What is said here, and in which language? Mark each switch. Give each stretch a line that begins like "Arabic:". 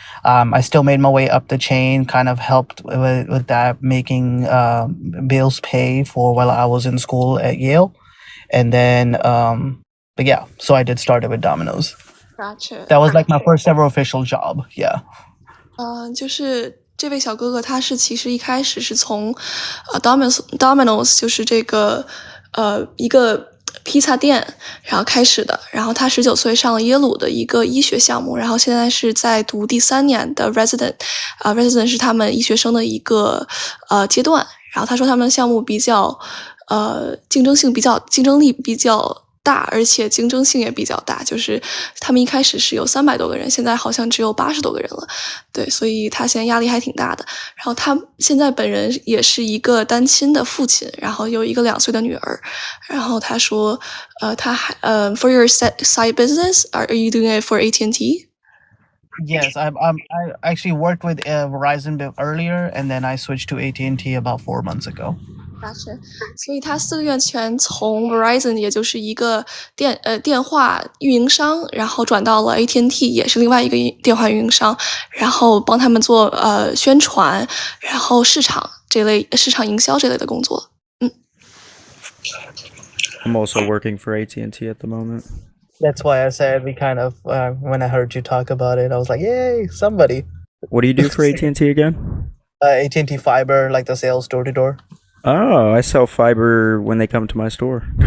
English: I still made my way up the chain, kind of helped with that, making bills pay for while I was in school at Yale. And then, but yeah, so I did start it with Domino's. Gotcha. That was like my first ever official job. Yeah.
Chinese: 就是这位小哥哥，他是其实一开始是从Domino's 就是这个一个披萨店然后开始的，然后他19岁上了耶鲁的一个医学项目，然后现在是在读第3年的 resident 是他们医学生的一个阶段，然后他说他们的项目比较竞争力比较大，而且竞争性也比较大，就是他们一开始是有300多个人，现在好像只有80多个人了，对，所以他现在压力还挺大的。然后他现在本人也是一个单亲的父亲，然后有一个2岁的女儿。然后他说，他还
English: for your side business, are you doing it for AT&T? Yes, I actually worked with Verizon earlier, and then I switched to AT&T about 4 months ago. Gotcha.
Chinese: 所以他4个月前从 Verizon 也就是一个电话运营商，然后转到了 AT&T 也是另外一个电话运营商，然后帮他们做宣传，然后市场营销这类的工作。
English: I'm also working for AT&T at the moment. That's why I said we kind of when I heard you talk about it, I was like, yay, somebody. What do you do for AT&T again? AT&T Fiber, like the sales door to door. Oh, I sell fiber when they come to my store.